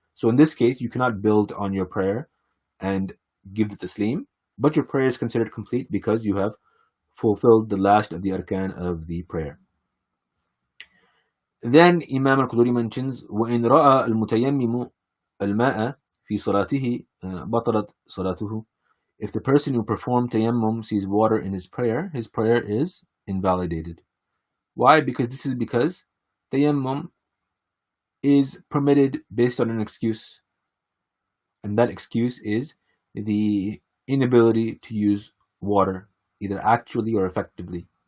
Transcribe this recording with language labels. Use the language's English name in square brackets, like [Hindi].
[English] So in this case, you cannot build on your prayer and give the taslim, but your prayer is considered complete because you have fulfilled the last of the arkan of the prayer. Then Imam al-Quduri mentions, [Arabic] وَإِنْ رَأَى الْمُتَيَمِّمُ الْمَاءَ فِي صَلَاتِهِ بَطَلَتْ صَلَاتُهُ. [English] If the person who performed tayammum sees water in his prayer is invalidated. Why? Because tayammum is permitted based on an excuse, and that excuse is the inability to use water, either actually or effectively.